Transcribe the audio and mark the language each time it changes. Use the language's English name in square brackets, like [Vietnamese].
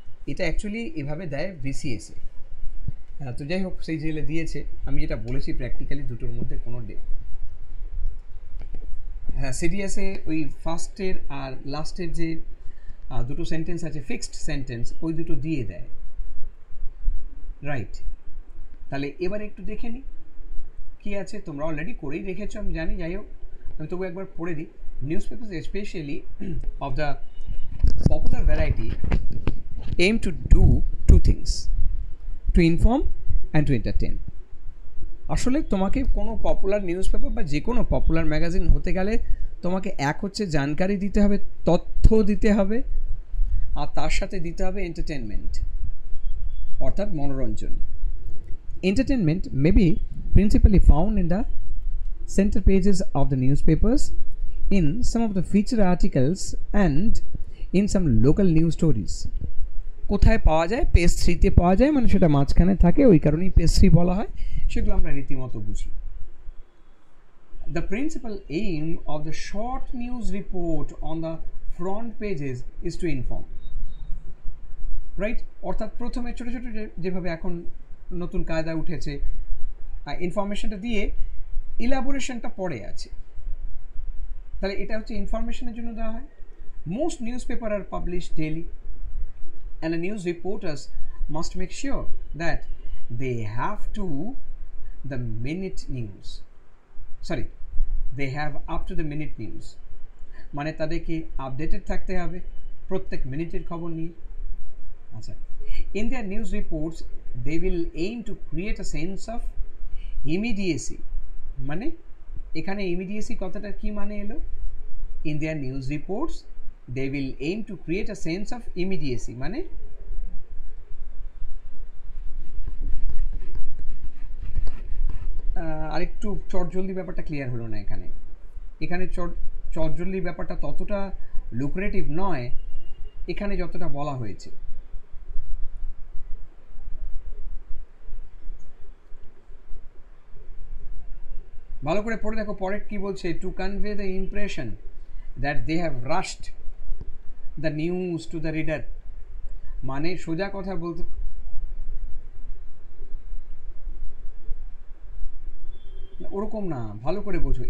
[Bangla] এটা অ্যাকচুয়ালি এভাবে দেয় বিসিএসে। তো যাই হোক, সেই জেলে দিয়েছে, আমি যেটা বলেছি প্র্যাকটিক্যালি দুটোর মধ্যে কোনো হ্যাঁ সিডিএসে ওই ফার্স্টের আর লাস্টের যে দুটো সেন্টেন্স আছে ফিক্সড সেন্টেন্স, ওই দুটো দিয়ে দেয়। রাইট, তাহলে এবার একটু দেখে নিই কী আছে। তোমরা অলরেডি করেই রেখেছো আমি জানি, যাই হোক আমি তবু একবার পড়ে দিই। [English] Newspapers specially of the popular variety aim to do two things, to inform and to entertain। [Bangla] আসলে তোমাকে কোনো পপুলার নিউজ পেপার বা যে কোনো পপুলার ম্যাগাজিন হতে গেলে তোমাকে এক হচ্ছে জানকারি দিতে হবে, তথ্য দিতে হবে, আর তার সাথে দিতে হবে এন্টারটেনমেন্ট, অর্থাৎ মনোরঞ্জন। [English] Entertainment may be principally found in the center pages of the newspapers, in some of the feature articles and in some local news stories। [Bangla] কোথায় পাওয়া যায়? পেজ 3-তে পাওয়া যায়, মানে সেটা মাঝখানে থাকে, ওই কারণেই পেজ 3 বলা হয়, সেগুলো আমরা রীতিমতো বুঝি। [English] The principal aim of the short news report on the front pages is to inform, right? [Bangla] অর্থাৎ প্রথমে ছোটো ছোটো যেভাবে এখন নতুন কায়দা উঠেছে, ইনফরমেশনটা দিয়ে ইলাবোরেশনটা পরে আছে, তাহলে এটা হচ্ছে ইনফরমেশনের জন্য দেওয়া হয়। [English] most newspaper are publish daily, and the news reporters must make sure that they have to the minute news, sorry, they have up to the minute news, [Bangla] মানে তাদেরকে আপডেটেড থাকতে হবে প্রত্যেক মিনিটের খবর নিয়ে। [English] আচ্ছা, in their news reports they will aim to create a sense of immediacy, [Bangla] মানে এখানে immediacy কথাটা কি মানে এলো? [English] in their news reports they will aim to create a sense of immediacy, [Bangla] মানে আরেকটু চটজলদি ব্যাপারটা ক্লিয়ার হলো না এখানে। এখানে চটজলদি ব্যাপারটা ততটা লুক্রেটিভ নয় এখানে যতটা বলা হয়েছে। ভালো করে পড়ে দেখো পরের কি বলছে, [English] to convey the impression that they have rushed the news to the reader, [Bangla] মানে সোজা কথা বলতে ওরকম না, ভালো করে বোঝো।